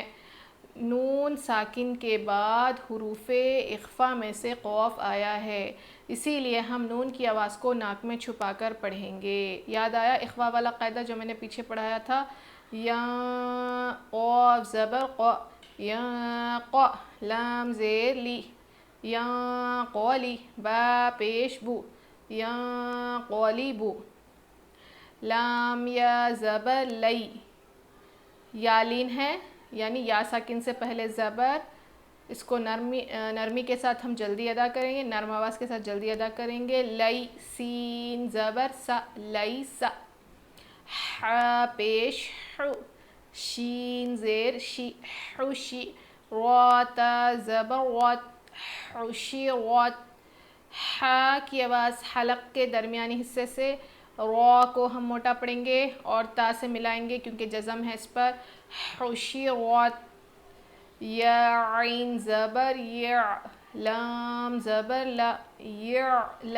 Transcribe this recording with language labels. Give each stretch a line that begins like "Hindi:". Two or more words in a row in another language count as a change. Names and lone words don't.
Urdu: نون ساکن کے بعد حروف اخفا میں سے قاف آیا ہے، اسی لیے ہم نون کی آواز کو ناک میں چھپا کر پڑھیں گے. یاد آیا اخفا والا قاعدہ جو میں نے پیچھے پڑھایا تھا؟ یا، قاف زبر قا، یا قا. لام زیر لی، یا قولی. با پیش بو، یا قولیبو. لام یا زبر لی، یا لین ہے، یعنی یا ساکن سے پہلے زبر. اس کو نرمی کے ساتھ ہم جلدی ادا کریں گے، نرم آواز کے ساتھ جلدی ادا کریں گے. لی، سین زبر سا، لی سا. ح پیش حو، شین زیر شی، حوشی. غات زبر غات، حوشی غات. ح کی آواز حلق کے درمیانی حصے سے، رو کو ہم موٹا پڑھیں گے اور تا سے ملائیں گے کیونکہ جزم ہے اس پر. حوشی غات. یا عین زبر یا، لام زبر لا، یعلا.